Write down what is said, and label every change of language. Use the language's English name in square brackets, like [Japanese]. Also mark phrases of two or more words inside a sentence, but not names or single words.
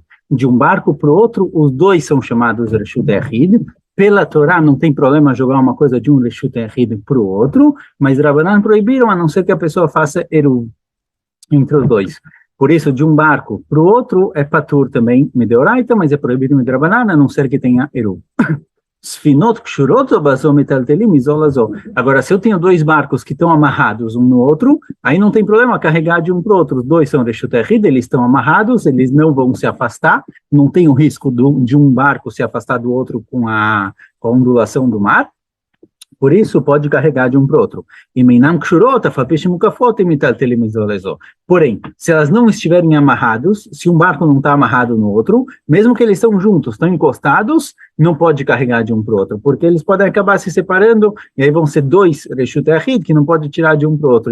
[Portuguese] De um barco para o outro, os dois são chamados [Hebrew] רשות יחיד. [Portuguese] Pela Torá, não tem problema jogar uma coisa de um [Hebrew] רשות יחיד [Portuguese] para o outro, mas Rabanan proibiram, a não ser que a pessoa faça Eruv entre os dois. Por isso, de um barco para o outro é patur também, mideoraita, mas é proibido midrabanan, a não ser que tenha eru. [Hebrew] ספינות קשורות זו בזו מטלטלים מזו לזו. [Portuguese] Agora, se eu tenho dois barcos que estão amarrados um no outro, aí não tem problema carregar de um para o outro. Os dois são [Hebrew] רשות יחיד, [Portuguese] eles estão amarrados, eles não vão se afastar, não tem o risco de um barco se afastar do outro com a ondulação do mar. Por isso, pode carregar de um para o outro. Porém, se elas não estiverem amarrados, se um barco não está amarrado no outro, mesmo que eles estão juntos, estão encostados, não pode carregar de um para o outro, porque eles podem acabar se separando, e aí vão ser dois [Hebrew] רשות יחיד, [Portuguese] que não pode tirar de um para o outro.